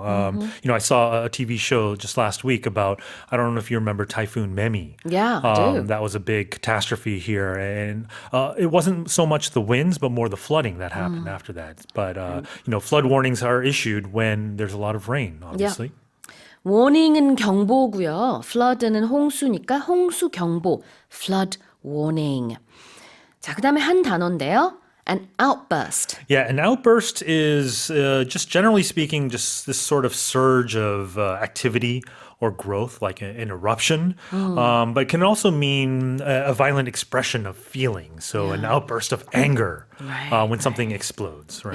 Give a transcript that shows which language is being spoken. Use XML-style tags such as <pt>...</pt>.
<en>I saw a TV show just last week about, I don't know if you remember Typhoon Memi. Yeah, I do. That was a big catastrophe here, and it wasn't so much the winds, but more the flooding that happened after that. But, flood warnings are issued when there's a lot of rain, obviously.</en> <ko>warning은 경보고요. flood는 홍수니까 홍수 경보, flood warning. 자, 그다음에 한 단어인데요.</ko> <en>An outburst. Yeah, an outburst is just generally speaking, just this sort of surge of activity or growth, like an eruption, but it can also mean a violent expression of feeling. So an outburst of anger when something explodes, right?</en>